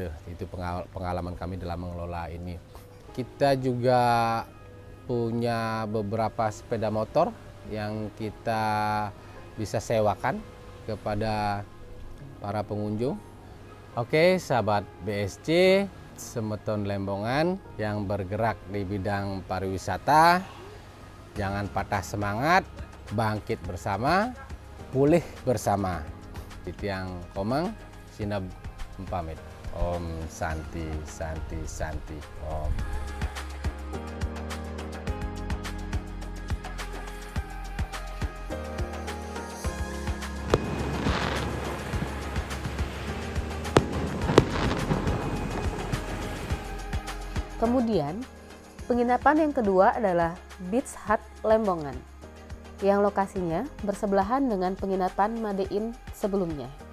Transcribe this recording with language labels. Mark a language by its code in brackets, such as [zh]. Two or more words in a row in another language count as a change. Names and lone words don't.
[id] Itu pengalaman kami dalam mengelola ini. Kita juga punya beberapa sepeda motor yang kita bisa sewakan kepada para pengunjung. Oke, sahabat BSC, Semeton Lembongan yang bergerak di bidang pariwisata, jangan patah semangat, bangkit bersama, pulih bersama. [ban] Titiang Komang, Sinab pamit. [sa] Om Santi, Santi, Santi, Om. [id] Kemudian, penginapan yang kedua adalah Beach Hut Lembongan, yang lokasinya bersebelahan dengan penginapan Made In sebelumnya.